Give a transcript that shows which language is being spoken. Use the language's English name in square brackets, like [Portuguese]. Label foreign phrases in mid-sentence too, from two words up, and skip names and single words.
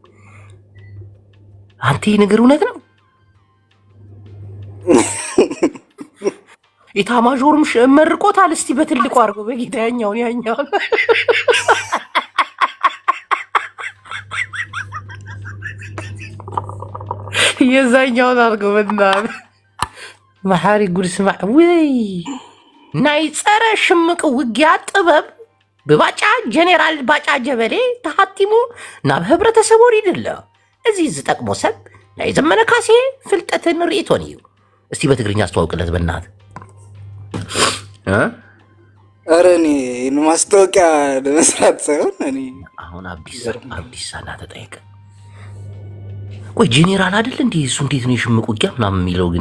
[Amharic] አንተ ነገር እውነት ነው። ኢታማዦርም መርቆታል። እስቲ በትልቁ አድርገው በጌታ ያኛውን የዛኛውን አድርገው በእናትህ መሐሪ ጉድ ስማ [Tigrinya] ወይ ናይ ጸረ ሽምቅ ውጊያ ጥበብ በባጫ ጀነራል ባጫ ጀበሌ ተሐቲሙ ናብ ህብረተሰብ ወሪድለ እዚ ዝጠቅሞ ሰብ ናይ ዘመነ ካሴ ፍልጠትን ርእቶን እዩ። [Amharic] እስቲ በትግርኛ አስተዋውቅለት በእናትህ። ኧረ እኔ ማስታወቂያ ለመስራት ሳይሆን እኔ አሁን አብዲሳ ተጠየቀ። ቆይ ጄኔራል አይደል እንዴ እሱ? እንዴት ነው የሽምቅ ውጊያ ምናምን የሚለው ግን?